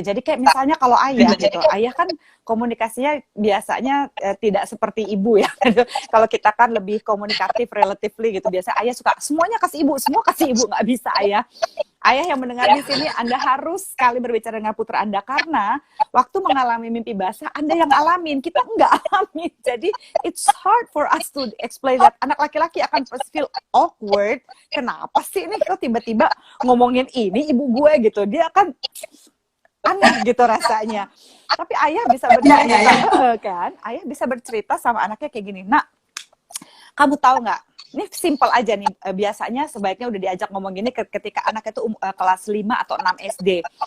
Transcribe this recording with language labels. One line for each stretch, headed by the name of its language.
Indonesian: Jadi kayak misalnya kalau ayah gitu, ayah kan komunikasinya biasanya tidak seperti ibu ya. Kalau kita kan lebih komunikatif relatively gitu. Biasa ayah suka semuanya kasih ibu, semua kasih ibu, nggak bisa ayah. Ayah yang mendengar di sini, Anda harus sekali berbicara dengan putra Anda karena waktu mengalami mimpi basah Anda yang alamin, kita nggak alamin. Jadi
English: it's hard for us to explain that.
Indonesian: Anak laki-laki akan
English: feel awkward.
Indonesian: Kenapa sih ini kok tiba-tiba ngomongin ini ibu gue gitu? Dia akan aneh gitu rasanya. Tapi ayah bisa bercerita kan? Ayah bisa bercerita sama anaknya kayak gini, nak, kamu tahu nggak? Ini simple aja nih, biasanya sebaiknya udah diajak ngomong gini ketika anak itu kelas 5 atau 6 SD.